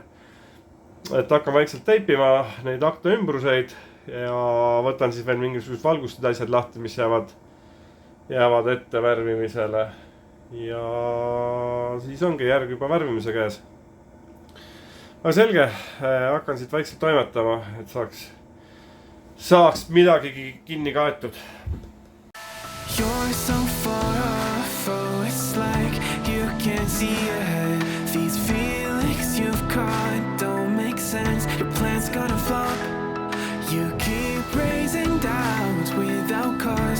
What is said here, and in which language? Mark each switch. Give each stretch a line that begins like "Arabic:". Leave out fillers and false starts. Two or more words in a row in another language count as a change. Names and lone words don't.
Estonian: Et hakkan vaikselt teipima neid akna ümbruseid ja võtan siis veel mingisugused valgustid asjad lahti, mis jäävad ette värvimisele. Ja siis ongi järg juba värvimise käes. Aga selge, hakkan siit vaikselt toimetama, et saaks midagi kinni kaetud.
English: You're so far off, oh it's like you can't see ahead. These feelings you've caught don't make sense. Your plan's gonna flop. You keep raising doubts without cause.